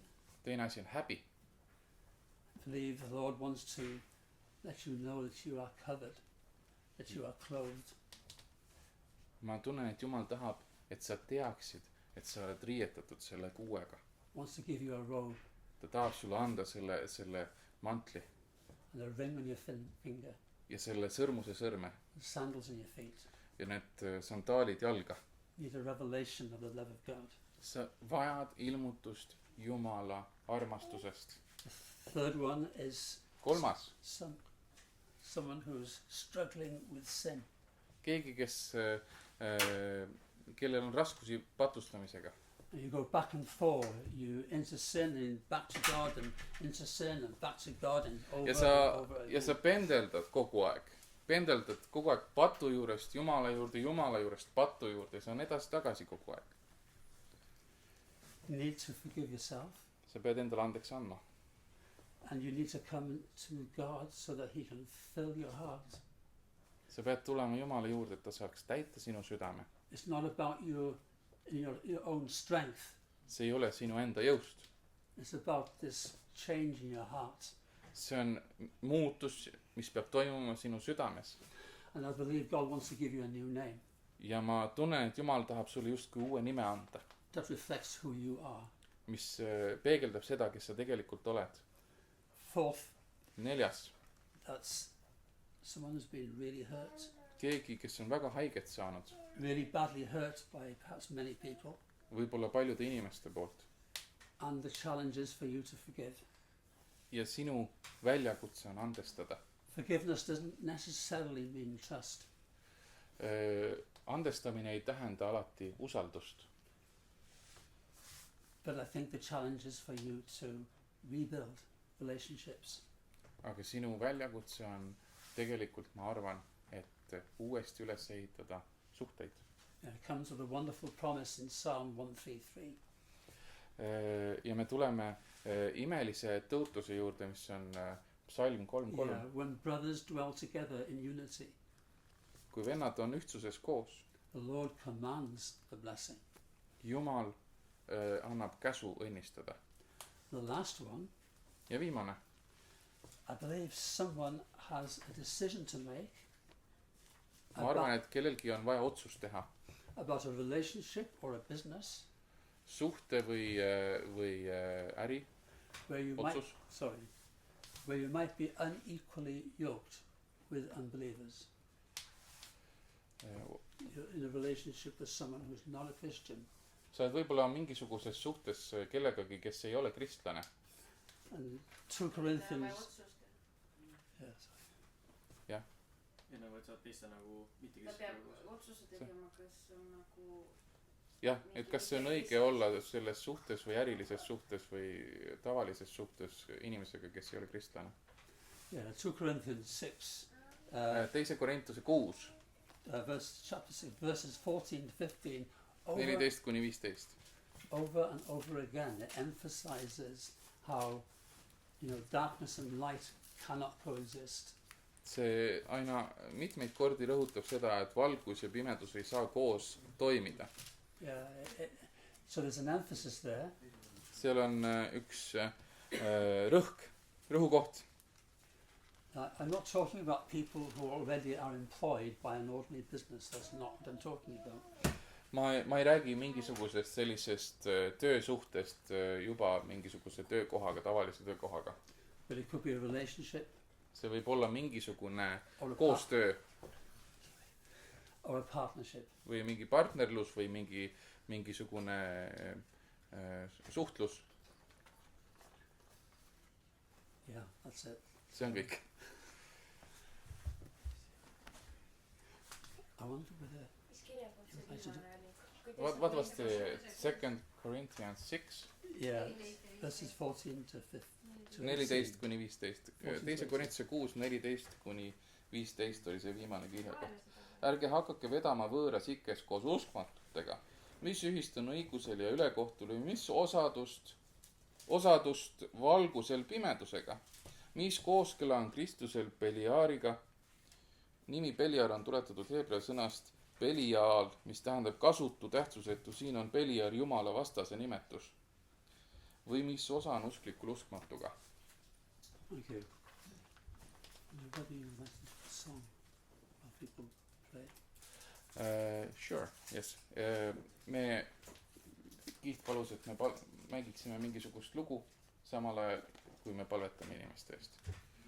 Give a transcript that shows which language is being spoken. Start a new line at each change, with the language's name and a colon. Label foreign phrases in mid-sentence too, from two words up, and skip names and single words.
Estonian: Teine asi on häbi.
English: I believe the Lord wants to let you know that you are covered, that you are clothed.
Estonian: Ma tunnen, et Jumal tahab, et sa teaksid, et sa oled riietatud selle kuuega.
English: Wants to give you a robe
Estonian: Ta tahab sulle anda selle mantli
English: and a ring on your finger,
Estonian: ja selle sõrmuse sõrme
English: and sandals on your feet.
Estonian: ja need sandaalid jalga.
English: You need a revelation of the love of God.
Estonian: Sa vajad ilmutust Jumala armastusest.
English: The third one is
Estonian: Kolmas,
English: someone who's struggling with sin.
Estonian: keegi, kellel on raskusi patustamisega.
English: And you go back and forth, you into sin and back to God and into sin and back to God and over
Estonian: Ja
English: and over
Estonian: ja sa pendeldad kogu aeg. Pendeldad kogu aeg patu juurest Jumala juurest patu juurde. See on edasi-tagasi kogu aeg.
English: You need to forgive yourself.
Estonian: Sa pead endale andeks andma.
English: And you need to come to God so that He can fill your heart.
Estonian: Sa pead tulema Jumala juurde, et ta saaks täita sinu südame.
English: It's not about your own strength.
Estonian: See ei ole sinu enda jõust.
English: It's about this change in your heart.
Estonian: See on muutus, mis peab toimuma sinu südames.
English: And I believe God wants to give you a new name
Estonian: Ja ma tunnen, et Jumal tahab sulle justkui uue nime anda,
English: that reflects who you are.
Estonian: mis peegeldab seda, kes sa tegelikult oled.
English: Fourth, 4, that's someone who's been really hurt,
Estonian: keegi, kes on väga haiget saanud,
English: really badly hurt by perhaps many people,
Estonian: võib-olla paljude inimeste poolt.
English: and the challenge is for you to forgive.
Estonian: Ja sinu väljakutse on andestada.
English: Forgiveness doesn't necessarily mean trust.
Estonian: Andestamine ei tähenda alati usaldust.
English: But I think the challenge is for you to rebuild relationships.
Estonian: Aga sinu väljakutse on tegelikult, ma arvan, et uuesti üles ehitada suhteid.
English: And it comes with a wonderful promise in Psalm 133.
Estonian: Ja me tuleme imelise tõotuse juurde, mis on Psalm 3:3.
English: Yeah, when brothers dwell together in unity,
Estonian: Kui vennad on ühtsuses koos,
English: the Lord commands the blessing.
Estonian: Jumal annab käsu õnnistada.
English: The last one,
Estonian: Ja viimane,
English: I believe someone has a decision to make
Estonian: ma arvan, et kellelgi on vaja otsust teha.
English: about a relationship or a business
Estonian: Suhte või äri
English: where you
Estonian: otsus,
English: might be unequally yoked with unbelievers. You're in a relationship with someone who's not a Christian.
Estonian: sa oled võib-olla mingisuguses suhtes kellegagi, kes ei ole kristlane.
English: And 2 Corinthians. Yes.
Estonian: ja nagu, et sa oled teiste nagu mitte ta peab kes otsuse tegema, kas on nagu Jah, et kas see on õige olla selles suhtes või ärilises suhtes või tavalises suhtes inimesega, kes ei ole kristlane.
English: Yeah, 2 Corinthians 6.
Estonian: 2 Korintuse 6,
English: Chapter 6, verses 14 to 15. 14-15. Over and over again, it emphasizes how, darkness and light cannot coexist.
Estonian: See aina mitmeid kordi rõhutab seda, et valgus ja pimedus ei saa koos toimida.
English: Yeah, so there's an emphasis there.
Estonian: seal on üks rõhukoht.
English: I'm not talking about people who already are employed by an ordinary business. That's not what I'm talking about.
Estonian: Ma ei räägi mingisugusest sellisest töösuhtest juba mingisuguse töökohaga, tavalise töökohaga.
English: But it could be a relationship.
Estonian: See võib olla mingisugune
English: Or a
Estonian: koostöö
English: or a partnership.
Estonian: või mingi partnerlus või mingisugune suhtlus.
English: Yeah, that's it.
Estonian: See on kõik.
English: I wonder whether
Estonian: mis kirjakord see viimane oli?
English: What was the 2 Corinthians 6? yeah, verses 14 to 15.
Estonian: 14 kuni 15. 2 Korintuse 6, 14 kuni 15 oli see viimane kirjakoht. Ärge hakake vedama võõras ikkes koos uskmatutega, mis ühist on õigusel ja ülekohtul või mis osadust valgusel pimedusega, mis kooskõla on Kristusel Beliaariga. Nimi Beliar on tuletatud heebrea sõnast Belial, mis tähendab kasutu, tähtsusetu. Siin on Beliar Jumala vastase nimetus. Või mis osa on usklikul uskmatuga?
English: Thank you. Whether you listen to the song while people play. Sure, yes.
Estonian: Kiht palus, et me mängiksime mingisugust lugu samal ajal, kui me palvetame inimeste eest.